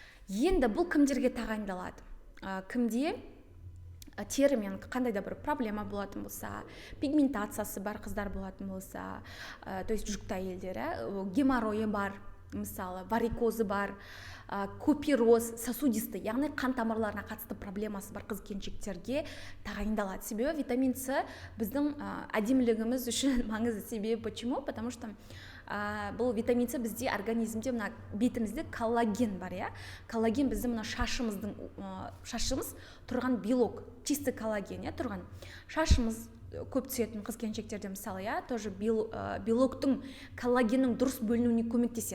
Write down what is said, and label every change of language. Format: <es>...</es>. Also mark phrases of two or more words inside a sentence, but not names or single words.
<kk>Енді бұл кімдерге тағайындалады? Кімде терімен қандай да бір проблема болатын болса, пигментациясы бар қыздар болатын болса,</kk> <ru>то есть</ru> <kk>жүкті әйелдері, геморройы бар, мысалы варикозы бар, купероз, сосудисті, яғни қан тамырларына қатысты проблемасы бар қыз-келіншектерге тағайындалады. Себебі витамин С біздің әдемілігіміз үшін маңызды. Себебі почему?</kk> <ru>Потому что</ru> <kk>бұл витамин С бізде организмде, мына бетімізде коллаген бар, иә. Коллаген біздің мына шашымыз тұрған белок, чисто коллаген, иә, тұрған. Шашымыз көп түсетін қыз-келіншектерде мысалы, иә, тоже белоктың, коллагеннің дұрыс бөлінуіне көмектеседі.</kk>